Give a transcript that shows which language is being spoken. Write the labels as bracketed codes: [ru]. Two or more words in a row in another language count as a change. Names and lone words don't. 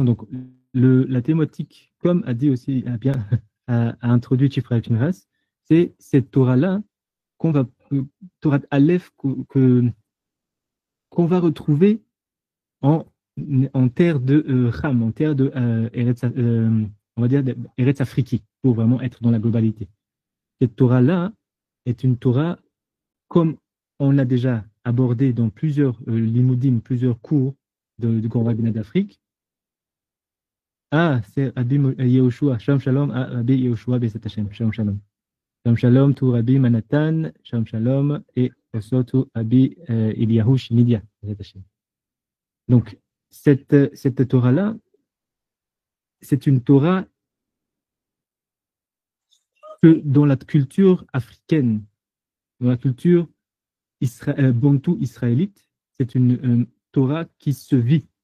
[fr] Donc la thématique, comme a dit aussi a introduit Chifra Pinchas, c'est cette Torah-là [he] תורה אלף [fr] qu'on va retrouver en terre de Cham, en terre de on va dire [he] ארץ אפריקי, [fr] pour vraiment être dans la globalité. Cette Torah-là est une Torah, comme on l'a déjà abordé dans plusieurs limoudim, plusieurs cours du Grand Rabbinat d'Afrique. Ah, c'est [he] Rabbi Yehoshua, שלום שלום, רבי יהושע בעזרת השם, שלום שלום. שלום שלום to Rabbi Manatan, שלום שלום, et [en] also to [he] Rabbi Eliyahu Shimidia, בעזרת השם. [fr] Donc, cette Torah-là, c'est une Torah que dans la culture africaine, dans la culture bantou israélite, c'est une Torah qui se vit.